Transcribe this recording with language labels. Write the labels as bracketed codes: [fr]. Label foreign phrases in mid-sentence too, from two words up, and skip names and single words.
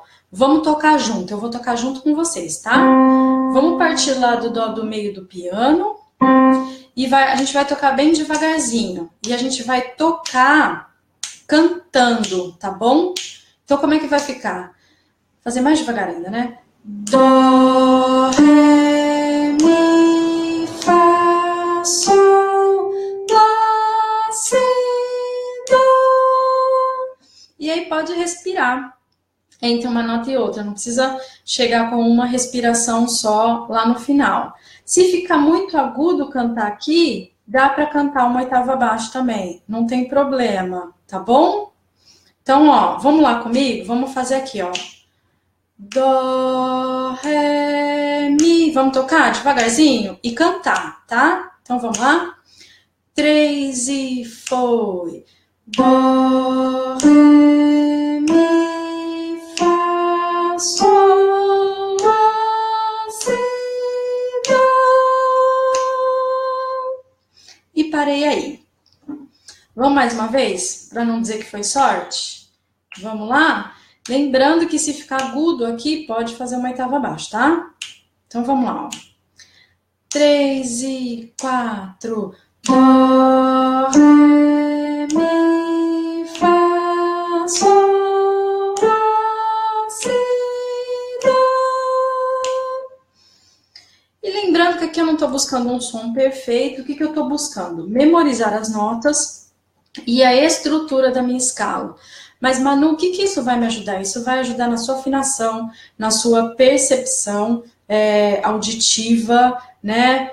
[pt] Vamos tocar junto, eu vou tocar junto com vocês, tá? Vamos partir lá do dó do meio do piano e a gente vai tocar bem devagarzinho. E a gente vai tocar cantando, tá bom? Então como é que vai ficar? Vou fazer mais devagar ainda, né? Dó, ré, mi, fá, sol, lá, si, dó. E aí pode respirar entre uma nota e outra, não precisa chegar com uma respiração só lá no final. Se ficar muito agudo cantar aqui, dá para cantar uma oitava abaixo também, não tem problema, tá bom? Então, ó, vamos lá comigo? Vamos fazer aqui, ó. Dó, ré, mi. Vamos tocar devagarzinho e cantar, tá? Então, vamos lá? 3 e foi. Dó, ré, mi, fá, sol, lá, si, dó. E parei aí. Vamos mais uma vez? Para não dizer que foi sorte? Vamos lá? Lembrando que se ficar agudo aqui, pode fazer uma oitava abaixo, tá? Então, vamos lá, ó. 3 e 4. Dó, ré, mi, fá, sol, lá, si, dó. E lembrando que aqui eu não estou buscando um som perfeito, o que eu estou buscando? Memorizar as notas e a estrutura da minha escala. Mas, Manu, o que isso vai me ajudar? Isso vai ajudar na sua afinação, na sua percepção auditiva, né?